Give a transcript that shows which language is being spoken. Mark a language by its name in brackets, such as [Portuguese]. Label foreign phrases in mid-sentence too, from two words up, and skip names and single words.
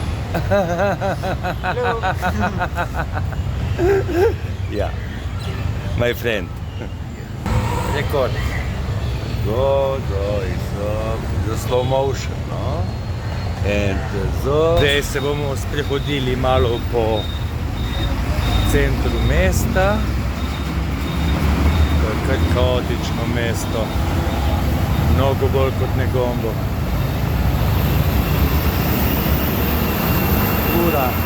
[English] Yeah, my friend. Record. Go, it's the slow motion, no? [Slovenian] And zdaj se bomo sprehodili malo po centru mesta. To je kar kaotično mesto. Mnogo bolj kot Negombo. Ura.